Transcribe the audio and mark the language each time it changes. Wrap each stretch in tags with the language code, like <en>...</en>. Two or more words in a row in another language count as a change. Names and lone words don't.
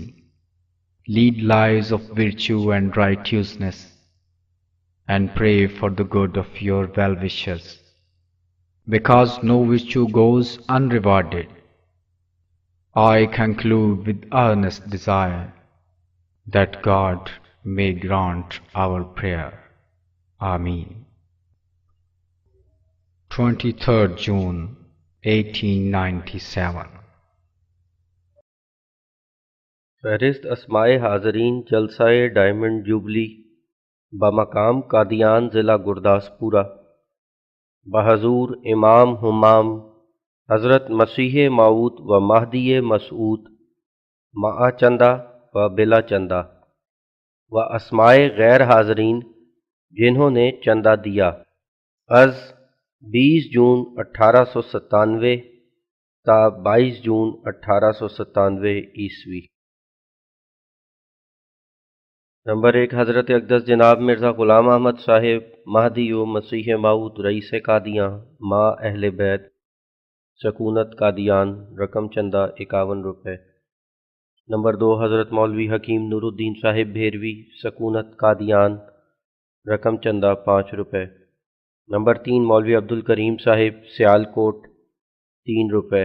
<en>Lead lives of virtue and righteousness, and pray for the good of your well-wishers, because no virtue goes unrewarded. I conclude with earnest desire that God may grant our prayer. Ameen. 23rd June 1897.</en> <ur>فہرست اسمائے حاضرین جلسہ ڈائمنڈ جوبلی بمقام قادیان ضلع گرداسپورہ بحضور امام ہمام حضرت مسیح موعود و مہدی مسعود مع چندہ و بلا چندہ و اسمائے غیر حاضرین جنہوں نے چندہ دیا از 20 جون 1897 تا 22 جون 1897 عیسوی۔ نمبر 1 حضرت اقدس جناب مرزا غلام احمد صاحب مہدی و مسیح موعود رئیس قادیاں ما اہل بیت سکونت قادیان رقم چندہ 51 روپے۔ نمبر 2 حضرت مولوی حکیم نور الدین صاحب بھیروی سکونت قادیان رقم چندہ 5 روپے۔ نمبر 3 مولوی عبدالکریم صاحب سیال کوٹ 3 روپے۔</ur>